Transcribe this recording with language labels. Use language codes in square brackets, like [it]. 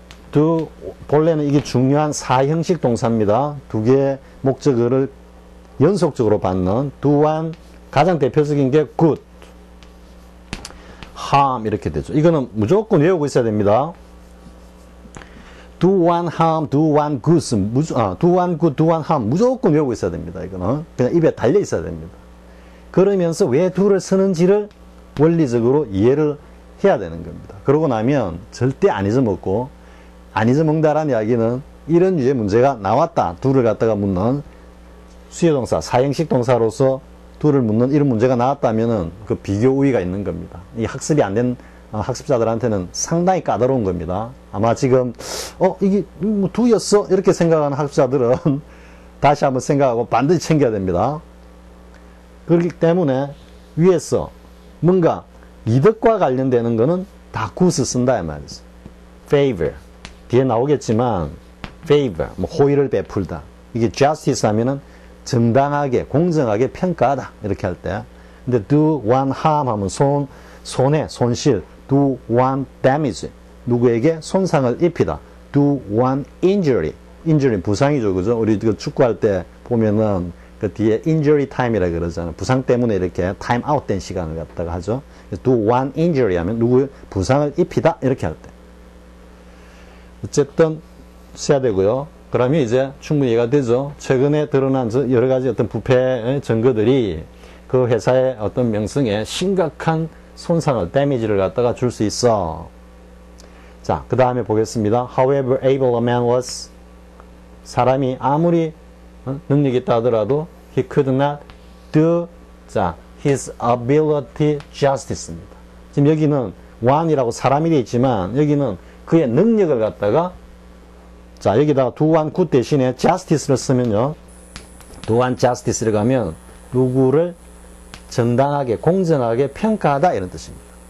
[ko] do 본래는 이게 중요한 사형식 동사입니다. 두 개의 목적어를 연속적으로 받는 do one 가장 대표적인 게 good, harm 이렇게 되죠. 이거는 무조건 외우고 있어야 됩니다. [en] do one harm, do one good, do one good, do one harm [ko] 무조건 외우고 있어야 됩니다. 이거는 그냥 입에 달려 있어야 됩니다. 그러면서 왜 do를 쓰는지를 원리적으로 이해를 해야 되는 겁니다. 그러고 나면 절대 안 잊어먹고 안 잊어먹는다라는 이야기는 이런 유의 문제가 나왔다. do를 갖다가 묻는 수요동사, 사형식 동사로서 do를 묻는 이런 문제가 나왔다면은 그 비교 우위가 있는 겁니다. 이 학습이 안 된 학습자들한테는 상당히 까다로운 겁니다. 아마 지금 이게 뭐 do였어? 이렇게 생각하는 학습자들은 다시 한번 생각하고 반드시 챙겨야 됩니다. 그렇기 때문에 위에서 뭔가 이득과 관련되는 거는 다 good 쓴다 이 말이죠. favor 뒤에 나오겠지만 favor 뭐 호의를 베풀다. 이게 justice 하면은 정당하게 공정하게 평가하다 이렇게 할 때. 근데 [en] do one harm [ko] 하면 손해 손실 [en] do one damage [ko] 누구에게 손상을 입히다. [en] do one injury [ko] 부상이죠, 그죠? 우리 그 축구할 때 보면은 그 뒤에 injury time이라 그러잖아요. 부상 때문에 이렇게 time out 된 시간을 갖다가 하죠. [en] do one injury [ko] 하면 누구의 부상을 입히다 이렇게 할 때. 어쨌든 써야 되고요. 그러면 이제 충분히 이해가 되죠. 최근에 드러난 여러 가지 어떤 부패의 증거들이 그 회사의 어떤 명성에 심각한 손상을, 데미지를 갖다가 줄 수 있어. 자, 그 다음에 보겠습니다. [en] However able a man was, [ko] 사람이 아무리 능력이 있다 하더라도 [en] he could not do, his ability justice입니다. [ko] 지금 여기는 one이라고 사람이 되어 있지만 여기는 그의 능력을 갖다가 여기다가 [en] do one good [ko] 대신에 justice를 쓰면요. [en] do one justice [ko] 를 가면 누구를 정당하게 공정하게 평가하다 이런 뜻입니다.